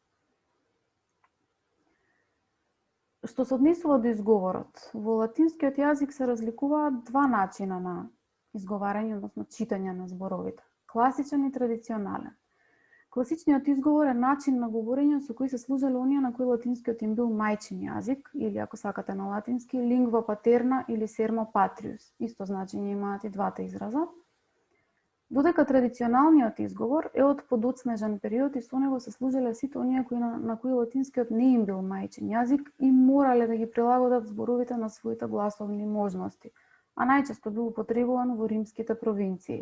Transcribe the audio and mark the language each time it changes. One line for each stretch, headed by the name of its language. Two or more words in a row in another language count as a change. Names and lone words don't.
Macedonian: Што се однесува до изговорот, во латинскиот јазик се разликуваат два начина на изговарање, односно читање на зборовите: класичен и традиционален. Класичниот изговор е начин на говорење со кој се служеле оние на кои латинскиот им бил мајчин јазик, или ако сакате на латински,
Latin: lingua paterna или sermo patrius.
Macedonian: Исто значење имаат и двата израза. Додека традиционалниот изговор е од подоцнежен период и со него се служеле сите оние на кои латинскиот не им бил мајчин јазик и морале да ги прилагодат зборовите на своите гласовни можности, а најчесто бил употребуван во римските провинции.